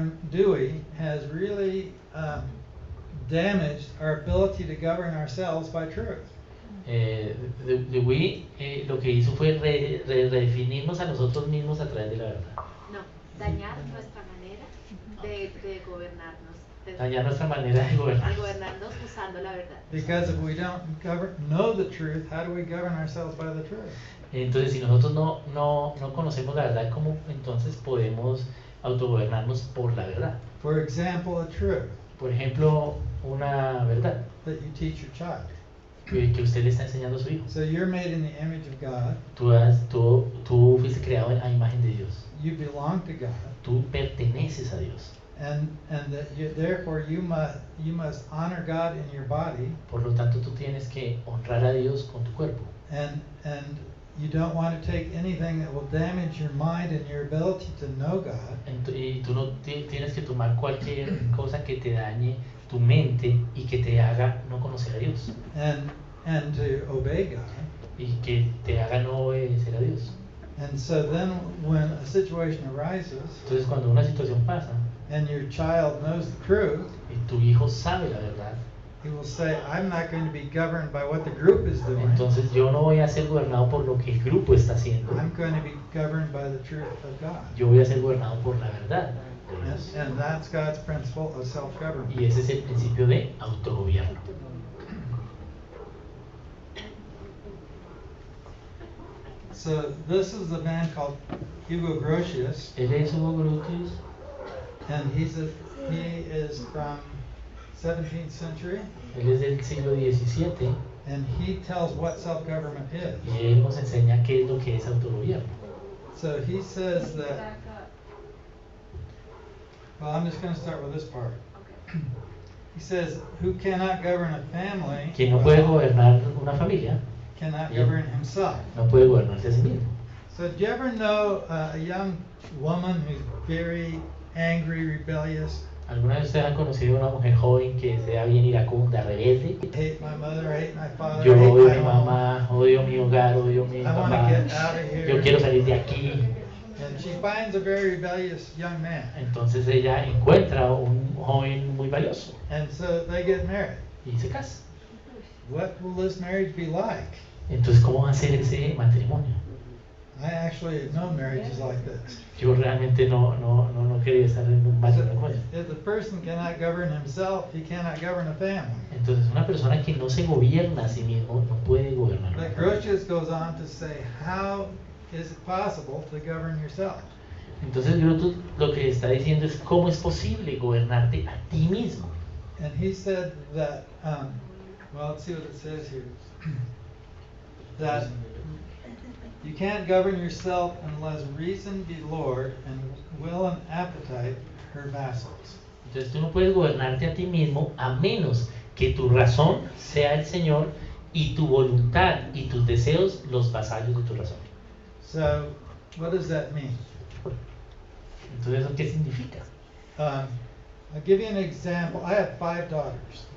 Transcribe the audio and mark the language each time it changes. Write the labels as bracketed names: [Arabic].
[English] Dewey has really damaged our ability to govern ourselves by truth. [Spanish] Dewey lo que hizo fue redefinirnos a nosotros mismos a través de la verdad. No, dañar nuestra manera de gobernarnos. Dañar nuestra manera de gobernar. De gobernarnos usando la verdad. [English] Because if we don't know the truth, how do we govern ourselves by the truth? [Spanish] Entonces, si nosotros no conocemos la verdad, ¿cómo entonces podemos autogobernarnos por la verdad? [English] For example, a truth [Spanish] Por ejemplo, una verdad [English] that you teach your child. [Spanish] que usted le está enseñando a su hijo. [English] So you're made in the image of God. [Spanish] Tú fuiste creado a imagen de Dios. [English] You belong to God. [Spanish] Tú perteneces a Dios. [English] And that therefore you must honor God in your body. [Spanish] Por lo tanto, tú tienes que honrar a Dios con tu cuerpo. [English] And you don't want to take anything that will damage your mind and your ability to know God. [Spanish] Y tú no tienes que tomar cualquier cosa que te dañe tu mente y que te haga no conocer a Dios. [English] And to obey God. [Spanish] Y que te haga no obedecer a Dios. [English] And so then when a situation arises [Spanish] Entonces cuando una situación pasa [English] and your child knows the truth, [Spanish] y tu hijo sabe la verdad, [English] he will say, I'm not going to be governed by what the group is doing. [Spanish] entonces yo no voy a ser gobernado por lo que el grupo está haciendo, [English] I'm going to be governed by the truth of God. [Spanish] yo voy a ser gobernado por la verdad de Dios. [English] And that's God's principle of self-government. [Spanish] Y ese es el principio de autogobierno. [English] So this is a man called Hugo Grotius, [Spanish] Él es Hugo Grotius, [English] and he is from 17th century, [Spanish] él es del siglo XVII [English] and he tells what self-government is. [Spanish] y él nos enseña qué es lo que es autogobierno. [English] So he says that, well, I'm just going to start with this part. He says, who cannot govern a family [Spanish] Quien no puede gobernar una familia, [English] cannot [Spanish] Bien. [English] govern himself. [Spanish] no puede gobernarse a sí mismo. [English] So do you ever know a young woman who's very angry, rebellious? [Spanish] ¿Alguna vez ustedes han conocido a una mujer joven que sea bien iracunda, rebelde? [English] Hate my mother, hate my father, [Spanish] Yo [English] hate [Spanish] odio a [English] my [Spanish] mi [English] home. [Spanish] mamá, odio mi hogar, odio a mi [English] I want to [Spanish] papá, [English] get out of here. [Spanish] yo quiero salir de aquí. [English] And she finds a very rebellious young man. [Spanish] Entonces ella encuentra un joven muy valioso [English] And so they get married. [Spanish] y se casa. [English] What will this marriage be like? [Spanish] Entonces, ¿cómo va a ser ese matrimonio? [English] I actually have known marriages like this. [Spanish] Yo realmente no quería estar en un [English] So [Spanish] matrimonio con él. [English] if the person cannot govern himself, he cannot govern a family. [Spanish] Entonces, una persona que no se gobierna a sí mismo no puede gobernar. una [English] But [Spanish] familia. [English] Grotius goes on to say, how is it possible to govern yourself? [Spanish] Entonces, Grotius lo que está diciendo es cómo es posible gobernarte a ti mismo. [English] And he said that, well, let's see what it says here. That you can't govern yourself unless reason be Lord and will and appetite her vassals. [Spanish] Entonces, tú no puedes gobernarte a ti mismo a menos que tu razón sea el Señor y tu voluntad y tus deseos los vasallos de tu razón. [English] So, what does that mean? [Spanish] Entonces, ¿eso qué significa? [English] I'll give you an example. I have 5 daughters,